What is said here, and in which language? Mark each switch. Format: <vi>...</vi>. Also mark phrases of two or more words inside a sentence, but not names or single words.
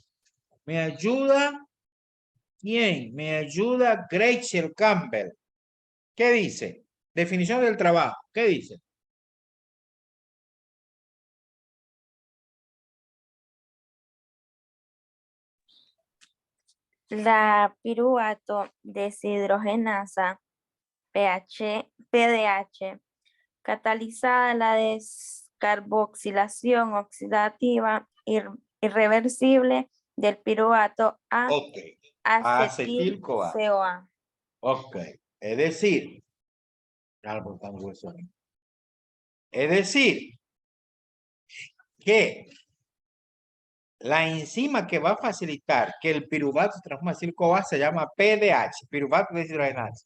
<es>¿Me ayuda? ¿Quién? Me ayuda Gretchen Campbell. ¿Qué dice? Definición del trabajo. ¿Qué dice? La piruvato deshidrogenasa PDH catalizada la descarboxilación oxidativa irreversible del piruvato a Ok. acetil-CoA. Ok. Es decir, que la enzima que va a facilitar que el piruvato se transforme en acetil-CoA se llama PDH, piruvato deshidrogenasa.</es>